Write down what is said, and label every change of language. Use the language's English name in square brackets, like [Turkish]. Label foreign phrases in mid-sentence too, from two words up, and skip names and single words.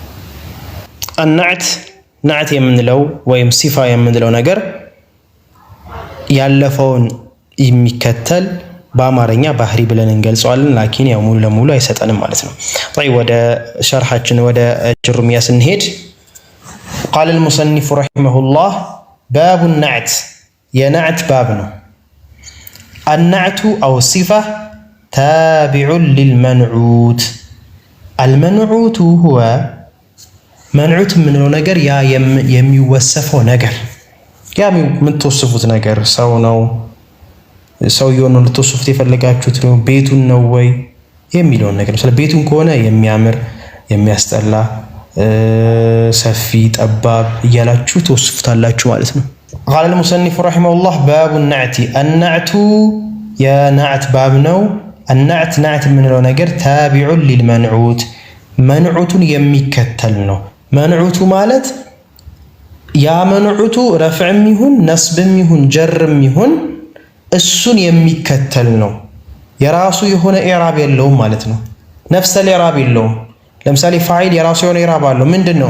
[Amharic] ናዕት የምንለው ወይም ሲፋ የምንለው ነገር ያለፈውን የሚከተል በአማርኛ ባህሪ ብለን እንገልጸዋለን። ላኪን ያው ሙሉ ለሙሉ አይሰጠንም ማለት ነው። طيب ወደ ሸርሐችን ወደ ጅሩሚያ ስንሄድ [Arabic] قال المصنف رحمه الله باب [Amharic] النعت የናዕት ባብ ነው። [Arabic] النعت أو الصفة تابع للمنعوت المنعوت هو [Amharic] መንዑት የምንለው ነገር ያ የሚወሰፈው ነገር ያ የምትወስፉት ነገር ሰው ነው፣ ሰውየውን ነው ልትወስፉት የፈለጋችሁት ነው፣ ቤቱን ነው ወይ የሚለውን ነገር። ስለ ቤቱን ከሆነ የሚያምር የሚያስጠላ ሰፊ ጠባብ እያላችሁ ትወስፉታላችሁ ማለት ነው። [Arabic] قال المصنف رحمه الله باب النعت النعت يا نعت [Amharic] باب ነው። [Arabic] النعت نعت [Amharic] የምንለው ነገር [Arabic] تابع للمنعوت [Amharic] መንዑቱን የሚከተል ነው። መንዑቱ ማለት ያ መንዑቱ ረፍዕም ይሁን ነስብም ይሁን ጀርም ይሁን እሱን የሚከተል ነው። የራሱ የሆነ ኢዕራብ የለውም ማለት ነው። ነፍሰል ኢዕራብ የለውም። ለምሳሌ ፋዒል የራሱ የሆነ ኢዕራብ አለው። ምንድነው?